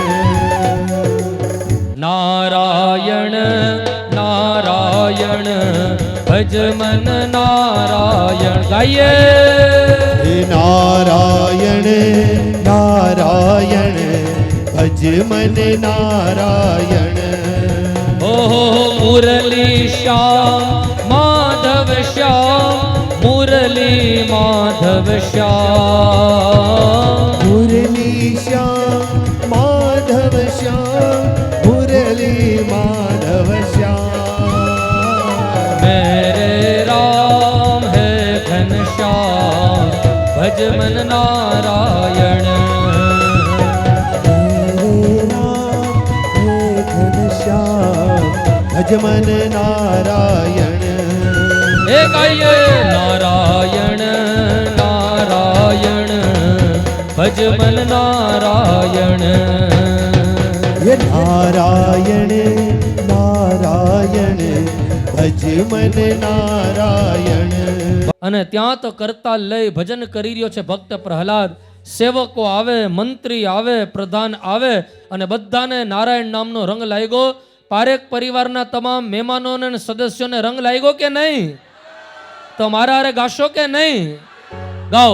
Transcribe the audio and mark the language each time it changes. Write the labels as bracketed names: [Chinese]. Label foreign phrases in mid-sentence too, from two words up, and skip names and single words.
[Hindi] नारायण नारायण भज मन नारायण. गाइए. हे नारायण नारायण भज मन नारायण. ओहो मुरली श्याम माधव श्याम मुरली माधव श्याम. मुरली श्याम माधव श्याम मुरली माधव श्याम. मेरे राम है घनश्याम भज मन नारायण. घनश्याम भज मन नारायण. हे गाइए. नारायण नारायण भज मन नारायण. ये नारायण नारायण भज मन नारायण. [Gujarati] અને ત્યાં તો કરતા લઈ ભજન કરી રહ્યો છે ભક્ત પ્રહલાદ. સેવકો આવે, મંત્રી આવે, પ્રધાન આવે અને બધાને નારાયણ નામનો રંગ લાગ્યો. પારેખ પરિવારના તમામ મહેમાનોને અને સદસ્યોને રંગ લાગ્યો કે નહીં? તો મારા હારે ગાશો કે નહીં? ગાઓ.